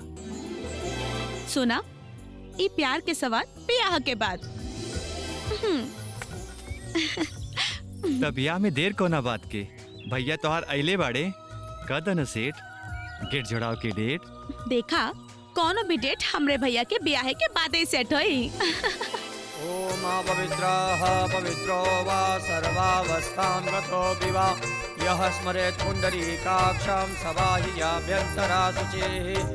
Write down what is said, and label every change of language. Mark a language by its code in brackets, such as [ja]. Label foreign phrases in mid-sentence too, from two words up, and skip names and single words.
[bho] सुना, ई प्यार के सवाल ब्याह के बाद। तब ब्याह में देर कोना बात के। भैया तोहार अइले बाड़े, कदन सेठ गेट जोड़ाव के डेट। देखा कौनो भी डेट हमरे भैया के ब्याह के बाद ही सेट होई। [sa] ओम पवित्रः पवित्रो वा सर्वावस्थां गतो विवा यः स्मरेत् पुण्डरीकाक्षं सबाह्याभ्यन्तरा शुचिः।